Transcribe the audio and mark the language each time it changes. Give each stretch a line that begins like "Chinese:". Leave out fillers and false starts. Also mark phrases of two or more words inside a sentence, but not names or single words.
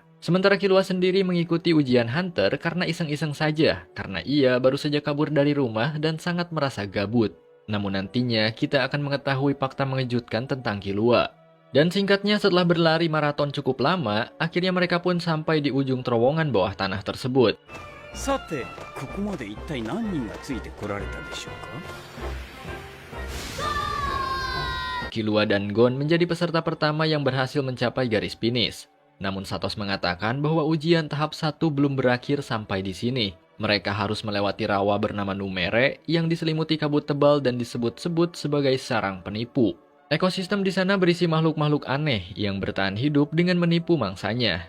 Indonesian: Sementara Killua sendiri mengikuti ujian hunter karena iseng-iseng saja, karena ia baru saja kabur dari rumah dan sangat merasa gabut. Namun nantinya kita akan mengetahui fakta mengejutkan tentang Killua. Dan singkatnya setelah berlari maraton cukup lama, akhirnya mereka pun sampai di ujung terowongan bawah tanah tersebut.
Japanese: さて、ここまで一体何人がついてこられたでしょうか?
Indonesian: Killua dan Gon menjadi peserta pertama yang berhasil mencapai garis finish. Namun Satos mengatakan bahwa ujian tahap 1 belum berakhir sampai di sini. Mereka harus melewati rawa bernama Numere yang diselimuti kabut tebal dan disebut-sebut sebagai sarang penipu. Ekosistem di sana berisi makhluk-makhluk aneh yang bertahan hidup dengan menipu mangsanya.